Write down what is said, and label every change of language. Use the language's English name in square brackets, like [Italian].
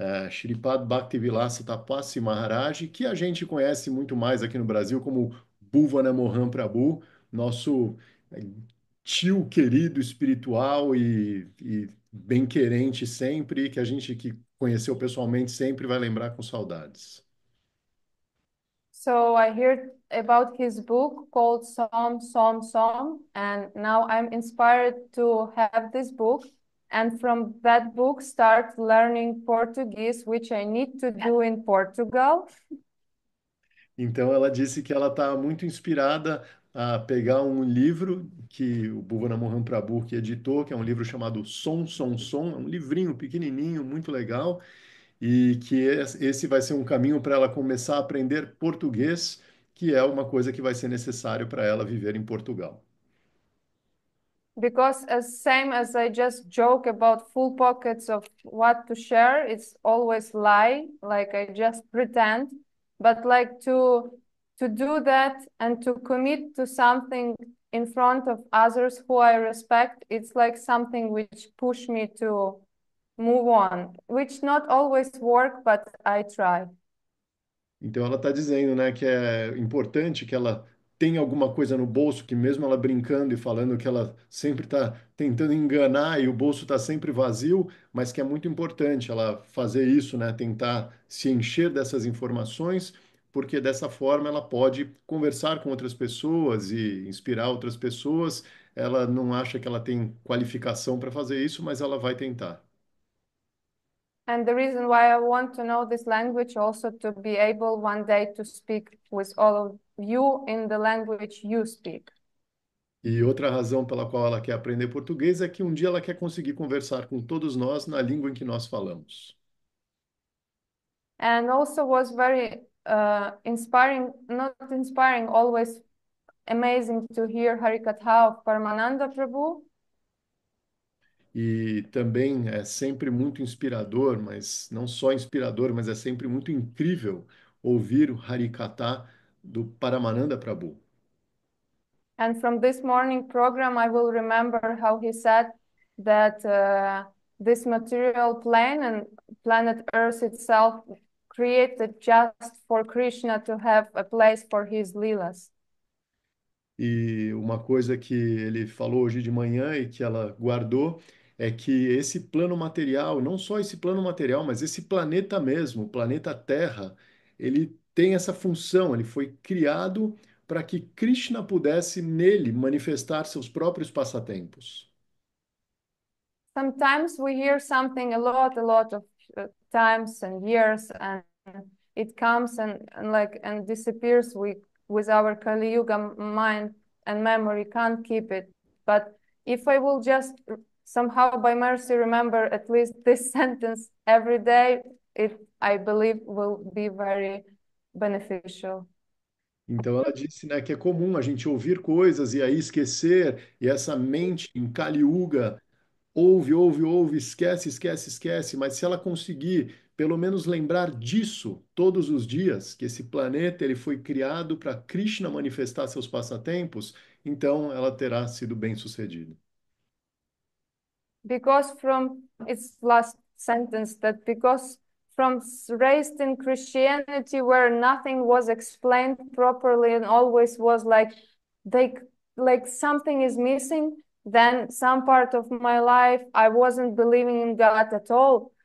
[Portuguese] Shripad Bhaktivilasa Tapasi Maharaj, que a gente conhece muito mais aqui no Brasil como Bhuvana Mohan Prabhu, nosso eh, tio querido, espiritual e bem-querente sempre, que a gente que conheceu pessoalmente sempre vai lembrar com saudades. [English] So I heard about his book called Som, and now I'm inspired to have this book, and from that book start learning Portuguese, which I need to do in Portugal. [Portuguese] Então ela disse que ela está muito inspirada a pegar um livro que o Bhuvana Mohan Prabhu que editou, que é um livro chamado Som, é um livrinho pequenininho, muito legal, e que esse vai ser um caminho para ela começar a aprender português, que é uma coisa que vai ser necessário para ela viver em Portugal. [English] Because as same as I just joke about full pockets of what to share, it's always lie, like I just pretend, but like to do that and to commit to something in front of others who I respect, it's like something which push me to move on, which not always work, but I try. [Portuguese] Então ela está dizendo, né, que é importante que ela tenha alguma coisa no bolso, que mesmo ela brincando e falando que ela sempre está tentando enganar e o bolso está sempre vazio, mas que é muito importante ela fazer isso, né, tentar se encher dessas informações, porque dessa forma ela pode conversar com outras pessoas e inspirar outras pessoas. Ela não acha que ela tem qualificação para fazer isso, mas ela vai tentar. [English] And the reason why I want to know this language also to be able one day to speak with all of you in the language you speak. [Portuguese] E outra razão pela qual ela quer aprender português é que um dia ela quer conseguir conversar com todos nós na língua em que nós falamos. [English] And also was very inspiring, not inspiring, always amazing to hear Harikatha of Paramananda Prabhu. [Portuguese] E também é sempre muito inspirador, mas não só inspirador, mas é sempre muito incrível ouvir o Harikata do Paramananda Prabhu. [English] And from this morning program, I will remember how he said that this material plane and planet Earth itself created just for Krishna to have a place for his leelas. [Portuguese] E uma coisa que ele falou hoje de manhã e que ela guardou é que esse plano material, não só esse plano material, mas esse planeta mesmo, o planeta Terra, ele tem essa função, ele foi criado para que Krishna pudesse nele manifestar seus próprios passatempos. [English] Sometimes we hear something a lot of times and years, and it comes and disappears with our Kali Yuga mind and memory, can't keep it. But if I will just somehow by mercy remember at least this sentence every day, I believe will be very beneficial. [Portuguese] Então ela disse, né, que é comum a gente ouvir coisas e aí esquecer, e essa mente em Kali Yuga ouve, esquece, mas se ela conseguir pelo menos lembrar disso todos os dias, que esse planeta ele foi criado para Krishna manifestar seus passatempos, então ela terá sido bem-sucedida. [English] Because from its last sentence, that because from raised in Christianity where nothing was explained properly and always was like something is missing, then some part of my life I wasn't believing in God at all.